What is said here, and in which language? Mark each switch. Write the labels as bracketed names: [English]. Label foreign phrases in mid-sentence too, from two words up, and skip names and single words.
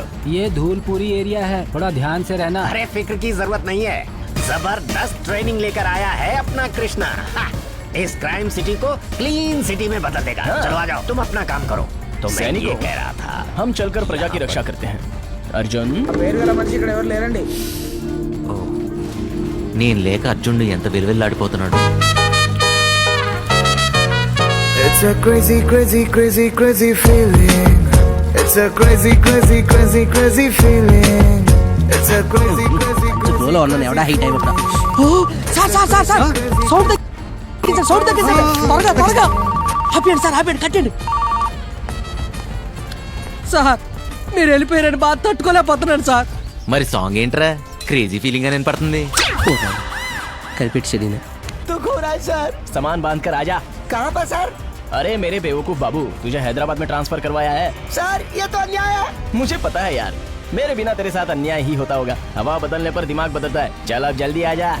[Hindi] ये धूलपुरी एरिया है, थोड़ा ध्यान से रहना। अरे फिक्र की जरूरत नहीं है, जबरदस्त ट्रेनिंग लेकर आया है अपना कृष्णा। इस [English] crime city [Hindi] को [English] clean city [Hindi] में बदल देगा। चलो आ जाओ, तुम अपना काम करो। तो मैं ये कह रहा था, हम चलकर प्रजा की रक्षा करते हैं। अर्जुन [Telugu] నేను లేక అర్జునుడు ఎంత విలువెల్లాడిపోతున్నాడు. [English] It's a crazy, crazy, crazy, crazy feeling. It's a crazy, crazy, crazy, crazy feeling. It's a crazy, crazy, crazy. [Telugu] ఫ్లోలో ఉన్నాను ఎవడా హీట్ అయిపోతా. సార్ సౌండ్ తగ్గించండి, త్వరగా ఆపేయండి కట్టండి. సార్ మీరు వెళ్ళిపోయారని బాధ తట్టుకోలేకపోతున్నాను సార్. మరి సాంగ్ ఏంట్రా [English] crazy feeling [Telugu] అని వినపడుతుంది. [Hindi] कल्पित तो हो रहा है सर। सामान बांध कर आजा। कहाँ पर सर? अरे मेरे बेवकूफ बाबू, तुझे हैदराबाद में ट्रांसफर करवाया है। सर ये तो अन्याय है। मुझे पता है यार, मेरे बिना तेरे साथ अन्याय ही होता होगा। हवा बदलने पर दिमाग बदलता है। चल अब जल्दी आ जा।